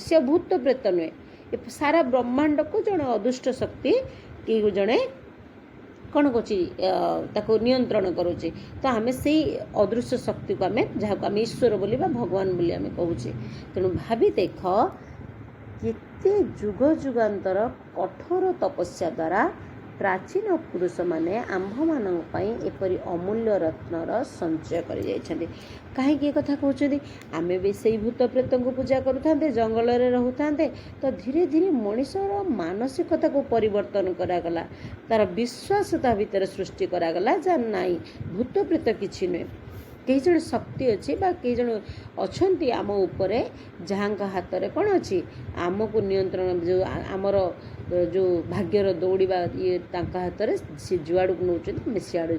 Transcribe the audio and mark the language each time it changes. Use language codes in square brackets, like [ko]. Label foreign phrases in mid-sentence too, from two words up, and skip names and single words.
[or] ସେ ଭୂତ ପ୍ରେତ ନୁହେଁ, ଏ ସାରା ବ୍ରହ୍ମାଣ୍ଡକୁ ଜଣେ ଅଦୃଷ୍ଟ ଶକ୍ତି, କେହି ଜଣେ କ'ଣ କରୁଛି, ତାକୁ ନିୟନ୍ତ୍ରଣ କରୁଛି। ତ ଆମେ ସେଇ ଅଦୃଶ୍ୟ ଶକ୍ତିକୁ ଆମେ, ଯାହାକୁ ଆମେ ଈଶ୍ୱର ବୋଲି ବା ଭଗବାନ ବୋଲି ଆମେ କହୁଛେ। ତେଣୁ ଭାବି ଦେଖ, କେତେ ଯୁଗ ଯୁଗାନ୍ତର କଠୋର ତପସ୍ୟା ଦ୍ୱାରା ପ୍ରାଚୀନ ପୁରୁଷ ମାନେ आम्भମାନଙ୍କ ପାଇଁ ଏପରି ଅମୂଲ୍ୟ ରତ୍ନର ସଞ୍ଚୟ କରିଯାଇଛନ୍ତି। କାହିଁକି ଏ କଥା କହୁଛନ୍ତି? ଆମେ ବି ସେଇ ଭୂତ ପ୍ରେତଙ୍କୁ ପୂଜା କରୁଥାନ୍ତେ, ଜଙ୍ଗଲରେ ରହୁଥାନ୍ତେ, ତ ଧୀରେ ଧୀରେ ମଣିଷର ମାନସିକତାକୁ ପରିବର୍ତ୍ତନ କରାଗଲା, ତାର ବିଶ୍ୱାସ ତା ଭିତରେ ସୃଷ୍ଟି କରାଗଲା ଯେ ନାଇଁ ଭୂତ ପ୍ରେତ କିଛି ନୁହେଁ, କେହି ଜଣେ ଶକ୍ତି ଅଛି ବା କେହି ଜଣେ ଅଛନ୍ତି ଆମ ଉପରେ ଯାହାଙ୍କ ହାତରେ କ'ଣ ଅଛି, ଆମକୁ ନିୟନ୍ତ୍ରଣ, ଯେଉଁ ଆମର ଯେଉଁ ଭାଗ୍ୟର ଦୌଡ଼ିବା ଇଏ ତାଙ୍କ ହାତରେ, ସେ ଯୁଆଡ଼କୁ ନେଉଛନ୍ତି ଆମେ ସିଆଡ଼ୁ।